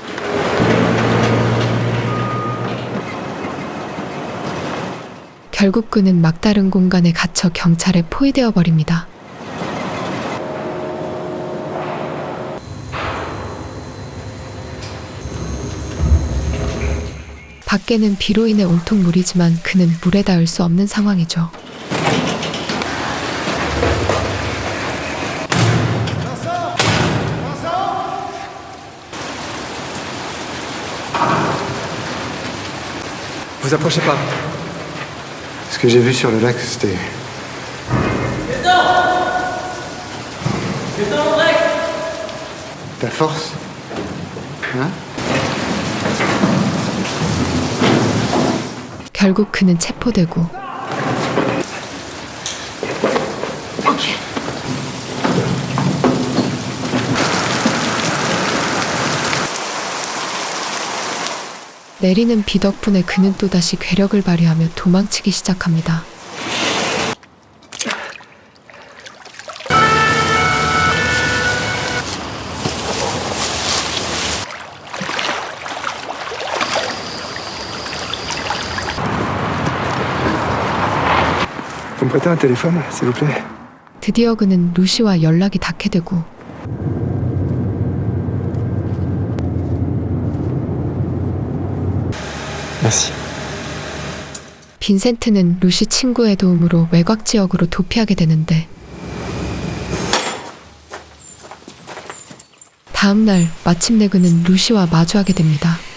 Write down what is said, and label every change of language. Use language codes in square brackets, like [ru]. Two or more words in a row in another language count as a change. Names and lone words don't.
[ko] 결국 그는 막다른 공간에 갇혀 경찰에 포위되어 버립니다. 밖에는 비로 인해 온통 물이지만 그는 물에 닿을 수 없는 상황이죠. [fr] Vous approchez pas. Ce que j'ai vu sur le lac, c'était... Ta force? Hein? [ko] 결국 그는 체포되고 내리는 비 덕분에 그는 또다시 괴력을 발휘하며 도망치기 시작합니다. [fr] Vous me prêtez un téléphone, s'il vous plaît? [ko] 드디어 그는 루시와 연락이 닿게 되고 [fr] Merci. [ko] 빈센트는 루시 친구의 도움으로 외곽 지역으로 도피하게 되는데 다음 날 마침내 그는 루시와 마주하게 됩니다.